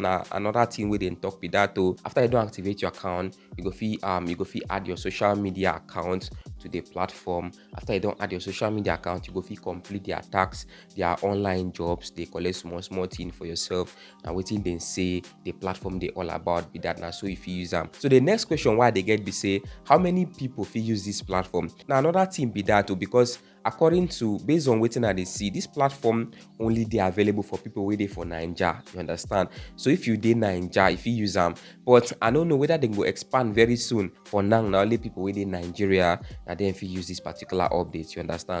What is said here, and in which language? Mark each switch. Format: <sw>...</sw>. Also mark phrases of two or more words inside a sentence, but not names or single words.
<pcm>Now another thing where they talk be that too. After you don't activate your account, you go fit add your social media account to the platform. After you don't add your social media account, you go fit complete their tasks, their online jobs. They collect small thing for yourself. And waiting then say the platform they all about be that now. So if you use them, so the next question why they get be say how many people fit use this platform? Now another thing be that too, because according to based on wetin I dey see, this platform only dey available for people wey dey for naija, you understand. So if you dey naija, if you use am, but I no know whether dem go expand very soon. For now, na only people wey dey Nigeria na dem fit use this particular update, you understand.</pcm>